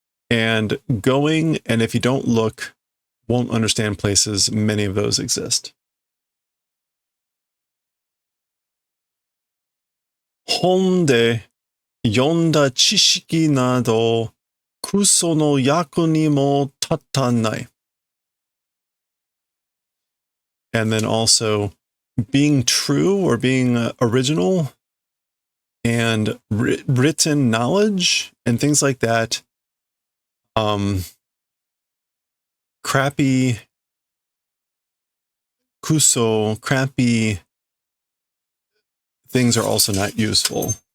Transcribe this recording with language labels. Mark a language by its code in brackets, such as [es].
[en] And going, and if you don't look, won't understand places, many of those exist. [ja] 本で読んだ知識など、クソの役にも立たない. [en] And then also being true or being original and written knowledge and things like that. Crappy things are also not useful.